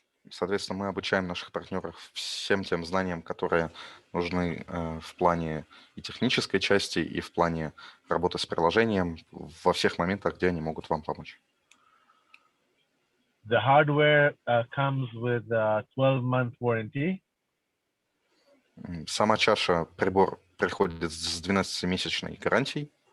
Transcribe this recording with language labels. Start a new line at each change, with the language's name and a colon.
Russian: Соответственно, мы обучаем наших партнеров всем тем знаниям, которые нужны в плане и технической части, и в плане работы с приложением во всех моментах, где они могут вам помочь.
English: The hardware comes with a 12-month warranty.
Russian: Сама чаша, прибор приходит с 12-месячной гарантией.